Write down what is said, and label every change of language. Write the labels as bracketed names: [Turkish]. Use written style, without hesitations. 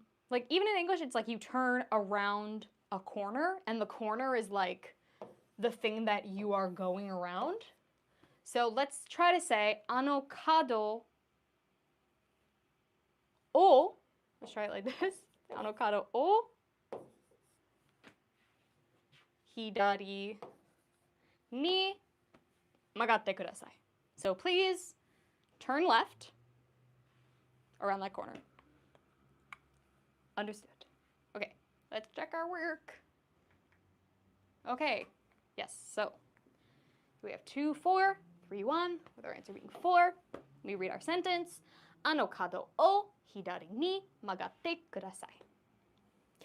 [English] like even in English, it's like you turn around a corner, and the corner is like the thing that you are going around. So let's try to say [Japanese] あの角を [English] let's try it like this. [Japanese] あの角を左に曲がってください. [English] So please turn left around that corner. Understood. Okay, let's check our work. Okay, yes, so we have 2, 4, 3, 1, with our answer being 4. We read our sentence. [Japanese] あの角を左に曲がってください.